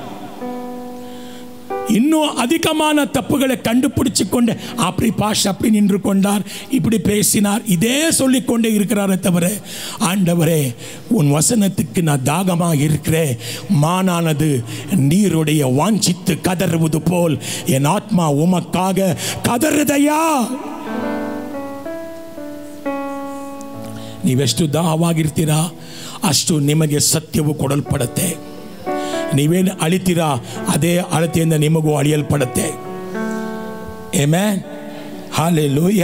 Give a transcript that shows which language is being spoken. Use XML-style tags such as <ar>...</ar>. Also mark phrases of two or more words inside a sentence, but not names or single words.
<ta>இன்னும் அதிகமான தப்புகளை கண்டுபிடிச்சு கொண்டு அப்படி பாஷ் அப்படி நின்று கொண்டார், இப்படி பேசினார், இதே சொல்லிக்கொண்டே இருக்கிறாரே தவிர, ஆண்டவரே உன் வசனத்துக்கு நான் தாகமாக இருக்கிறேன், மானானது நீருடைய வாஞ்சித்து கதறுவது போல் என் ஆத்மா உமக்காக கதறுதையா.</ta> <kn>ನೀವೆಷ್ಟು ದಾಹವಾಗಿರ್ತೀರಾ ಅಷ್ಟು ನಿಮಗೆ ಸತ್ಯವು ಕೊಡಲ್ಪಡುತ್ತೆ. ನೀವೇನು ಅಳಿತೀರಾ ಅದೇ ಅಳತೆಯಿಂದ ನಿಮಗೂ ಅಳಿಯಲ್ಪಡುತ್ತೆ. ಆಮೆನ್, ಹಲ್ಲೆಲೂಯಾ.</kn>